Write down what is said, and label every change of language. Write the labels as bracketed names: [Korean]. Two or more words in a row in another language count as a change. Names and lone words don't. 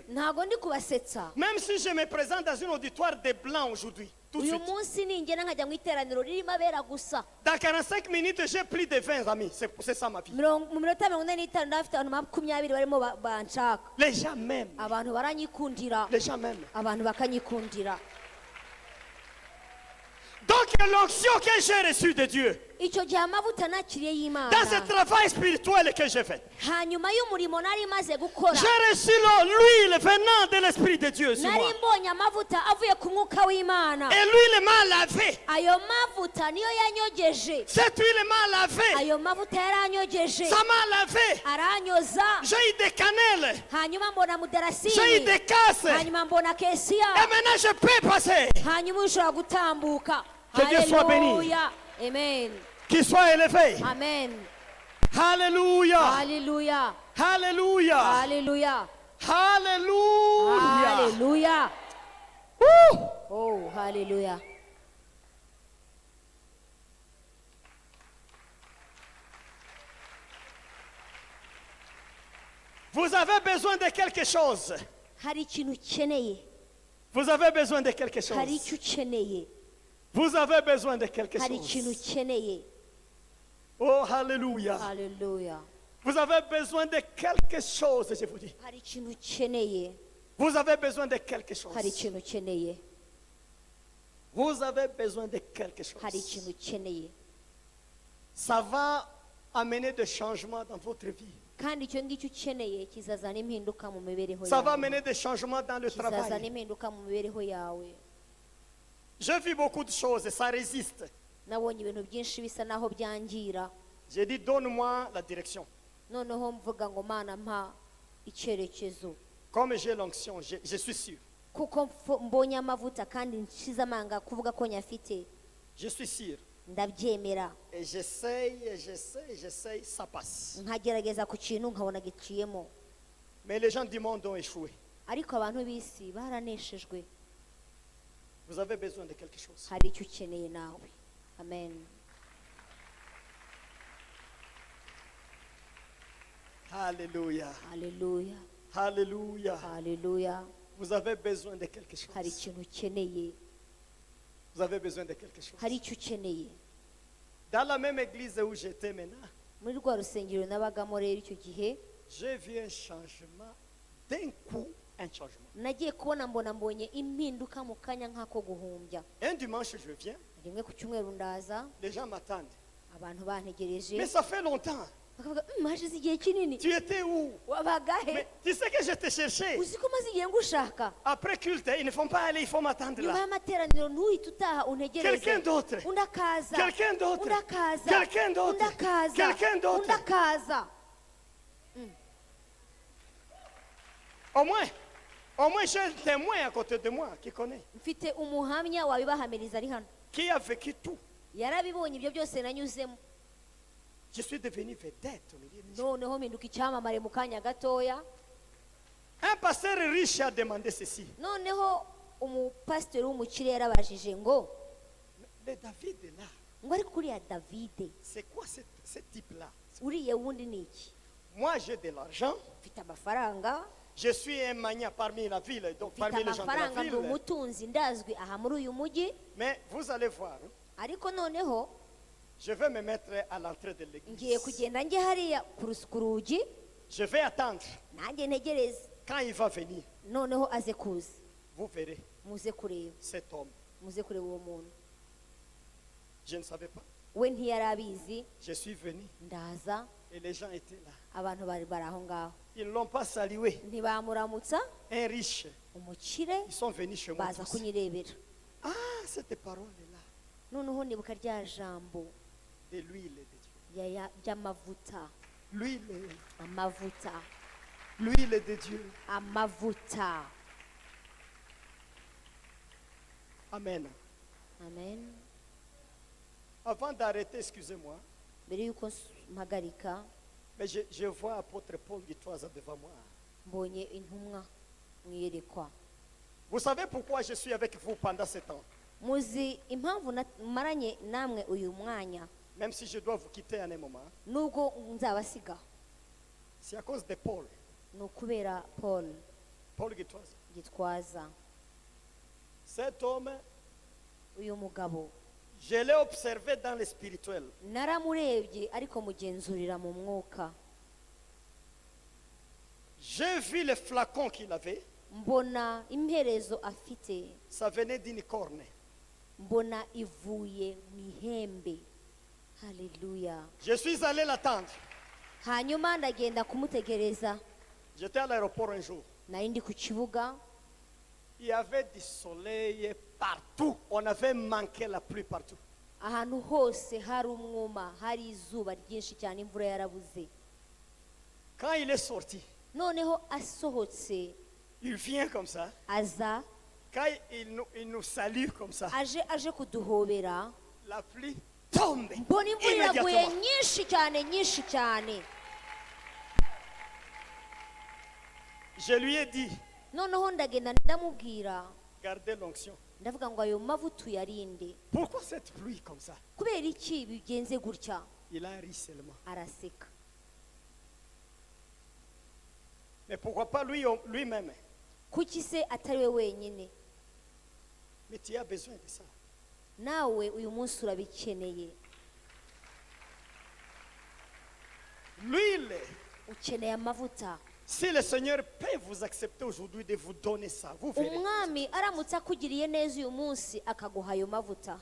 [Kinyarwanda] ntabwo ndi kubasetsa [French] Même si je me présente dans un auditoire de blancs aujourd'hui, tout de [Kinyarwanda] uyu [French] suite. [Kinyarwanda] munsi ningena nkajya mu iteraniro ririmo abera gusa [French] Dans 45 minutes, j'ai plus de 20 amis. C'est ça ma vie. [Kinyarwanda] mu minota 45 ndafite abantu 20 barimo banshaka [French] Les gens m'aiment. [Kinyarwanda] abantu baranyikundira [French] Les gens m'aiment. [Kinyarwanda] abantu bakanyikundira [French] Donc l'onction que j'ai reçue de Dieu, [Kinyarwanda] icyo gihe amavuta nakiriye y'imana [French] dans ce travail spirituel que j'ai fait, [Kinyarwanda] hanyuma y'umurimo nari maze gukora [French] j'ai reçu l'huile venant de l'Esprit de Dieu sur [Kinyarwanda] nari [French] moi. [Kinyarwanda] mbonye amavuta avuye ku mwuka w'imana [French] Et l'huile m'a lavé. [Kinyarwanda] ayo mavuta niyo yanyogeje [French] Cette huile m'a lavé. [Kinyarwanda] ayo mavuta yaranyogeje [French] Ça m'a lavé. [Kinyarwanda] aranyoza [French] J'ai eu des cannelles. [Kinyarwanda] hanyuma mbona [French] J'ai eu [Kinyarwanda] mudarasini [French] des casses. Et [Kinyarwanda] hanyuma mbona kesiya [French] maintenant je peux passer. [Kinyarwanda] hanyuma ushobora gutambuka [French] Que Dieu soit béni. [Kinyarwanda] Haleluya. Amen. [French] Qu'il soit élevé. Amen. Alléluia. [Kinyarwanda] Haleluya. [French] Alléluia. [Kinyarwanda] Haleluya. [French] Alléluia. [Kinyarwanda] Haleluya. Ouh. Oh, haleluya. [French] Vous avez besoin de quelque chose. [Kinyarwanda] Hari ikintu ukeneye. [French] Vous avez besoin de quelque [Kinyarwanda] Hari [French] chose. [Kinyarwanda] icyo ukeneye. [French] Vous avez besoin de quelque [Kinyarwanda] Hari ikintu [French] chose. [Kinyarwanda] ukeneye. [French] Oh, Alléluia. [Kinyarwanda] Haleluya. [French] Vous avez besoin de quelque chose, je vous dis. [Kinyarwanda] Hari ikintu ukeneye. [French] Vous avez besoin de quelque chose. [Kinyarwanda] Hari ikintu ukeneye. [French] Vous avez besoin de quelque [Kinyarwanda] Hari [French] chose. [Kinyarwanda] ikintu ukeneye. [French] Ça va amener des changements dans votre vie. [Kinyarwanda] Kandi icyo ngicyo ukeneye kizazana impinduka mu mibereho [French] Ça va [Kinyarwanda] yawe. [French] amener des changements dans le [Kinyarwanda] Kizazana [French] travail. [Kinyarwanda] impinduka mu mibereho yawe. [French] J'ai vu beaucoup de choses et ça résiste. [Kinyarwanda] Nabonye ibintu byinshi bisa naho byangira. [French] J'ai dit, donne-moi la direction. [Kinyarwanda] Noneho mvuga ngo Mana mpa icyerekezo. [French] Comme j'ai l'onction, je suis sûr. [Kinyarwanda] Kuko mbonye amavuta kandi nshize amanga kuvuga ko nyafite. [French] Je suis sûr. [Kinyarwanda] Ndabyemera. [French] Et j'essaye, ça passe. [Kinyarwanda] Nkagerageza ku kintu nkabona giciyemo. [French] Mais les gens du monde ont échoué. [Kinyarwanda] Ariko abantu b'isi baraneshejwe. [French] Vous avez besoin de quelque chose. [Kinyarwanda] Hari icyo ukeneye nawe. Amen. [French] Alléluia. [Kinyarwanda] Haleluya. [French] Alléluia. [Kinyarwanda] Haleluya. [French] Vous avez besoin de quelque [Kinyarwanda] Hari [French] chose. [Kinyarwanda] ikintu ukeneye. [French] Vous avez besoin de quelque chose. [Kinyarwanda] Hari icyo ukeneye. [French] Dans la même église où j'étais maintenant, [Kinyarwanda] muri rwa rusengero nabagamo rero icyo gihe [French] j'ai vu un changement, d'un coup, un changement. [Kinyarwanda] nagiye kubona mbonye impinduka mu kanya nk'ako guhumbya. [French] Un dimanche, je viens, [Kinyarwanda] rimwe ku cyumweru ndaza, [French] les gens m'attendent. [Kinyarwanda] abantu bantegereje, [French] Mais ça fait longtemps. [Kinyarwanda] bakavuga hashize igihe kinini, [French] Tu étais où? [Kinyarwanda] wabagahe? [French] Mais tu sais que je te cherchais. [Kinyarwanda] uzi ko maze igihe ngushaka. [French] Après culte, ils ne font pas aller, il faut m'attendre [Kinyarwanda] nyuma [French] là. [Kinyarwanda] y'amateraniro ntuhite utaha untegereze. [French] Quelqu'un d'autre. [Kinyarwanda] undi akaza, [French] Quelqu'un d'autre. [Kinyarwanda] undi akaza, [French] Quelqu'un d'autre. [Kinyarwanda] undi akaza, [French] Quelqu'un d'autre. [Kinyarwanda] undi akaza. [French] Au moins j'ai un témoin à côté de moi qui connaît, [Kinyarwanda] mfite umuhamya wabibahamiriza ari hano, [French] qui a vécu tout. [Kinyarwanda] yarabibonye ibyo byose nanyuzemo. [French] Je suis devenu vedette au milieu des gens. [Kinyarwanda] noneho mpinduka icyamamare mu kanya gatoya. [French] Un pasteur riche a demandé ceci. [Kinyarwanda] noneho umupasitori w'umukire yarabajije ngo [French] Le David est là. [Kinyarwanda] ngo ariko uriya Davide [French] C'est quoi ce type-là? [Kinyarwanda] uriya wundi ni iki? [French] Moi, j'ai de l'argent. [Kinyarwanda] mfite amafaranga, [French] Je suis un magnat parmi la ville, donc [Kinyarwanda] mfite [French] parmi les gens de la [Kinyarwanda] amafaranga, ndi [French] ville. [Kinyarwanda] umutunzi, ndazwi aha muri uyu mujyi. [French] Mais vous allez voir, hein, [Kinyarwanda] ariko noneho [French] je vais me mettre à l'entrée de [Kinyarwanda] ngiye [French] l'église. [Kinyarwanda] kugenda njye hariya ku rugi, [French] Je vais attendre. [Kinyarwanda] nanjye ntegereze [French] Quand il va venir, [Kinyarwanda] noneho aze kuza, [French] vous verrez [Kinyarwanda] muze kureba, [French] cet homme. [Kinyarwanda] muze kureba uwo muntu. [French] Je ne savais pas. [Kinyarwanda] we ntiyari abizi, [French] Je suis venu [Kinyarwanda] ndaza, [French] et les gens étaient là. [Kinyarwanda] abantu bari aho ngaho, [French] Ils ne l'ont pas salué. [Kinyarwanda] ntibamuramutsa. [French] Un riche. [Kinyarwanda] umukire [French] Ils sont venus chez moi. [Kinyarwanda] baza [French] tous. [Kinyarwanda] kunyirebera. [French] Ah, cette parole-là, [Kinyarwanda] noneho nibuka rya jambo [French] de l'huile de Dieu. [Kinyarwanda] ry'amavuta, [French] L'huile, [Kinyarwanda] amavuta, [French] l'huile de Dieu. [Kinyarwanda] amavuta. Amen. amen. [French] Avant d'arrêter, excusez-moi, [Kinyarwanda] mbere y'uko mpagarika, [French] mais je vois apôtre Paul Gitwaza devant moi. [Kinyarwanda] mbonye intumwa mu iyerekwa. [French] Vous savez pourquoi je suis avec vous pendant ce temps? [Kinyarwanda] muzi impamvu maranye namwe uyu mwanya, [French] Même si je dois vous quitter en un moment, [Kinyarwanda] nubwo nzabasiga, [French] c'est à cause de Paul. [Kinyarwanda] ni ukubera Paul Paul Gitwaza. Gitwaza. [French] Cet homme, [Kinyarwanda] uyu mugabo [French] je l'ai observé dans le spirituel. [Kinyarwanda] naramurebye ariko mugenzurira mu mwuka. [French] J'ai vu le flacon qu'il avait. [Kinyarwanda] mbona imperezo afite, [French] Ça venait d'une corne. [Kinyarwanda] mbona ivuye mu ihembe. Haleluya. [French] Je suis allé l'attendre. [Kinyarwanda] hanyuma ndagenda kumutegereza. [French] J'étais à l'aéroport un jour. [Kinyarwanda] nari ndi ku kibuga, [French] Il y avait du soleil partout. On avait manqué la pluie partout. [Kinyarwanda] ahantu hose hari umwuma, hari izuba ryinshi cyane, imvura yarabuze. [French] Quand il est sorti, [Kinyarwanda] noneho asohotse, [French] il vient comme ça. [Kinyarwanda] aza [French] Quand il nous salue comme ça, [Kinyarwanda] aje kuduhobera, [French] la pluie tombe [Kinyarwanda] mbona imvura iraguye [French] immédiatement. [Kinyarwanda] nyinshi cyane, nyinshi cyane. [French] Je lui ai dit, [Kinyarwanda] noneho ndagenda ndamubwira, [French] gardez l'onction. [Kinyarwanda] ndavuga ngo ayo mavuta uyarinde. [French] Pourquoi cette pluie comme ça? [Kinyarwanda] kubera iki bigenze gutya? [French] Il a ri seulement. [Kinyarwanda] araseka. [French] Mais pourquoi pas lui-même? [Kinyarwanda] kuki se atari we wenyine? [French] Mais tu as besoin de ça. [Kinyarwanda] nawe uyu munsi urabikeneye. [French] L'huile. [Kinyarwanda] ukeneye amavuta. [French] Si le Seigneur peut vous accepter aujourd'hui de vous donner ça, vous verrez. [Kinyarwanda] umwami aramutse akugiriye neza uyu munsi akaguha ayo mavuta,